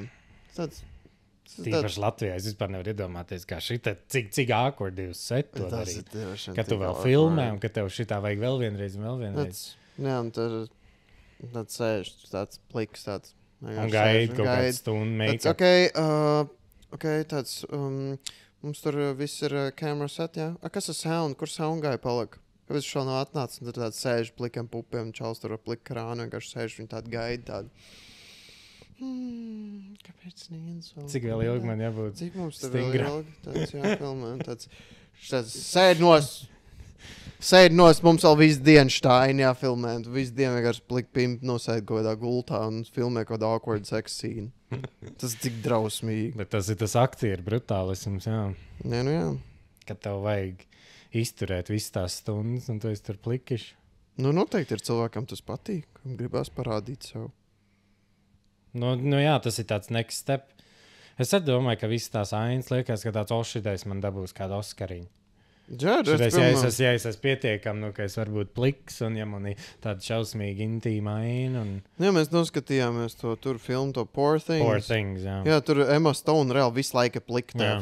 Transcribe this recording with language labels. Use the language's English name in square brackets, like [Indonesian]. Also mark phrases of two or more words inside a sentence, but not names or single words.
[Latvian] Tīpaši Latvijā es vispār nevaru iedomāties, kā šitā, cik awkward jūs set to darīt. Kad tu vēl filmē, un ka tev šitā vajag vēl vienreiz. Jā, un tad sēž tāds pliks, tāds. Un gaid kaut kādu stundu make-up. Tāds... Mums tur viss ir [English] camera set, [Latvian] jā. Kas ir sound? Kur [English] sound guy [Latvian] palika? Kāpēc viņš vēl nav atnācis? Un tad tāds sēž plikam pupiem, čals tur ar pliku krānu, vienkārši sēž, viņi tādu gaida tādu. Kāpēc neviens vēl? Cik vēl ilgi man jābūt? Cik mums tur vēl ilgi? Tāds jāfilmē. Tāds sēd nos, mums vēl visu dienu štāini jāfilmē. Visu dienu vienkārši pliku pimpi nosēd kaut kādā gultā un filmē kaut kādā [English] awkward sex scene. [Latvian] Tas ir tik drausmīgi. Bet tas ir tas aktieru brutālisms, jā. Nē, jā. Kad tev vajag izturēt visas tās stundas, un tu esi tur plikiši. Noteikti ir cilvēkam tas patīk, kam gribās parādīt sev. Jā, tas ir tāds [English] next step. [Latvian] Es domāju, ka visas tās ainas liekas, ka tāds ošidais man dabūs kādu Oskariņu. Jā, Šitais, ja es esmu pietiekami, nu, ka es varu būt pliks, un ja man ir tāda šausmīga intīma aina. Un... Jā, mēs noskatījāmies to tur filmu, to Poor Things. Poor Things, jā. Jā, tur Emma Stone reāli visu laiku plikta tajā